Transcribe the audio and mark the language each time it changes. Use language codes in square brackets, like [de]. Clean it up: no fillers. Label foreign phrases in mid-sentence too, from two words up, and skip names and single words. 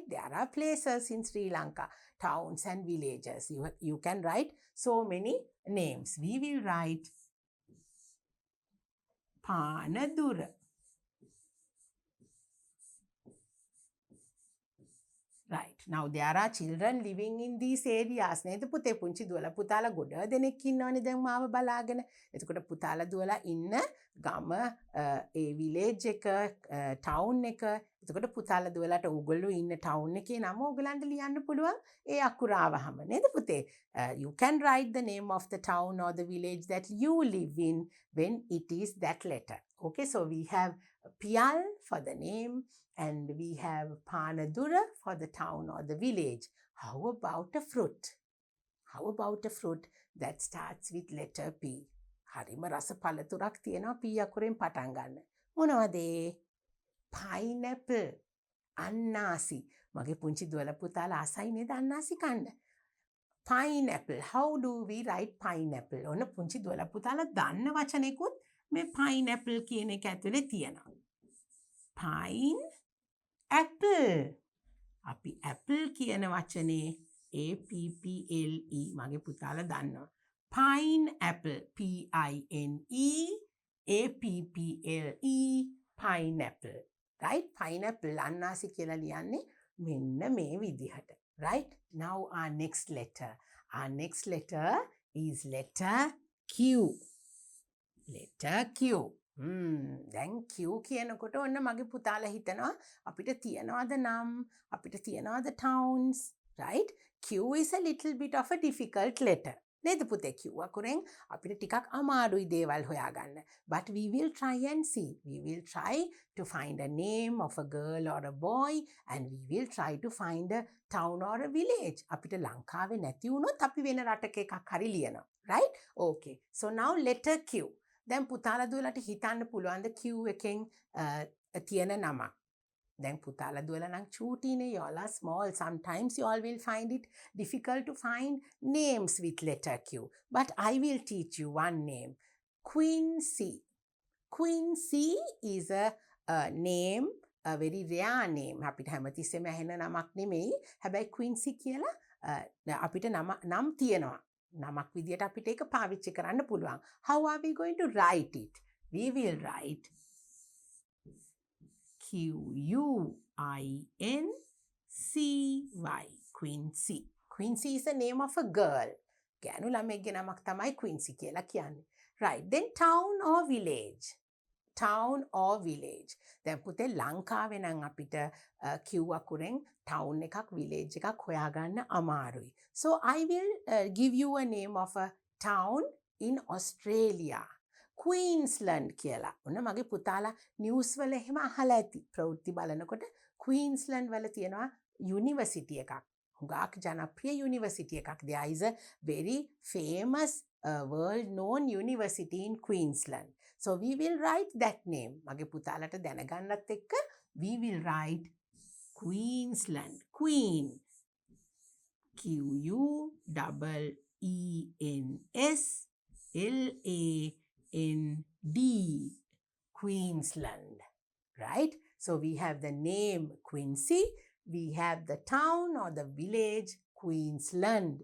[en] There are places in Sri Lanka, towns and villages. You can write so many names. We will write Panadura. Right. Now there are children living in these areas. [si] නේද පුතේ පුංචි දුවලා පුතාලා ගොඩ දෙනෙක් ඉන්නවනේ දැන් මාව බලාගෙන. එතකොට පුතාලා දුවලා ඉන්න ගම ඒ village එක town එක. එතකොට පුතාලා දුවලාට ඕගොල්ලෝ ඉන්න town එකේ නම ඕගලන්ට ලියන්න පුළුවන් ඒ අකුර ආවහම නේද පුතේ? [en] You can write the name of the town or the village that you live in when it is that letter. Okay, so we have Piyal for the name. And we have Panadura for the town or the village. How about a fruit? How about a fruit that starts with letter P? [si] හරිම රස පළතුරක් තියෙනවා P අකුරෙන් පටන් ගන්න. මොනවද? Pineapple. අන්නාසි. මගේ පුංචි දුවලා පුතාලා ආසයි නේද අන්නාසි කන්න? [en] Pineapple. How do we write pineapple? [si] ඔන්න පුංචි දුවලා පුතාලා දන්න වචනෙකුත් මේ pineapple කියන එක ඇතුලේ තියෙනවා. [en] Pine Apple. [si] අපි apple කියන වචනේ APPLE මගේ පුතාලා දන්නවා. [en] Pineapple. PINEAPPLE. Pineapple. Right? Pineapple [si] අන්නාසි කියලා ලියන්නේ මෙන්න මේ විදිහට. [en] Right? Now our next letter. Our next letter is letter Q. Letter Q. [si] දැන් Q කියනකොට ඔන්න මගේ පුතාලා හිතනවා අපිට තියනවාද නම් අපිට තියනවාද [en] towns, right? Q is a little bit of a difficult letter. [si] නේද පුතේ? Q අකුරෙන් අපිට ටිකක් අමාරුයි දේවල් හොයාගන්න. [en] But we will try and see. We will try to find a name of a girl or a boy and we will try to find a town or a village. [si] අපිට ලංකාවේ නැති වුණොත් අපි වෙන රටක එකක් හරි ලියනවා. [en] Right? Okay. So now letter Q. [si] දැන් පුතාලා දුවලාට හිතන්න පුළුවන් ද Q එකෙන් තියෙන නමක්. දැන් පුතාලා දුවලා නම් චූටිනේ, [en] y'all are small. Sometimes you all will find it difficult to find names with letter Q. But I will teach you one name. Quincy. Quincy is a name, a very rare name. [si] අපිට හැමතිස්සෙම ඇහෙන නමක් නෙමෙයි. හැබැයි Quincy කියලා අපිට නම් තියෙනවා. නමක් විදියට අපිට ඒක පාවිච්චි කරන්න පුළුවන්. [en] How are we going to write it? We will write Quincy. Quincy. Quincy is the name of a girl. [si] ගෑනු ළමෙක්ගේ නමක් තමයි Quincy කියලා කියන්නේ. [en] Right. Then town or village. Town or village. [si] දැන් පුතේ ලංකාවේ නම් අපිට Q අකුරෙන් town එකක් village එකක් හොයාගන්න අමාරුයි. [en] So I will give you a name of a town in Australia. [si] Queensland කියලා. ඔන්න මගේ පුතාලා news වල එහෙම අහලා ඇති. ප්‍රවෘත්ති බලනකොට Queensland වල තියෙනවා university එකක්. හුඟක් ජනප්‍රිය university එකක්. [en] There is a very famous world known university in Queensland. So we will write that name. [si] මගේ පුතාලට දැනගන්නත් එක්ක [en] we will write Queensland. Queen. QUEENSLAND. Queensland. Right? So we have the name Quincy. We have the town or the village Queensland.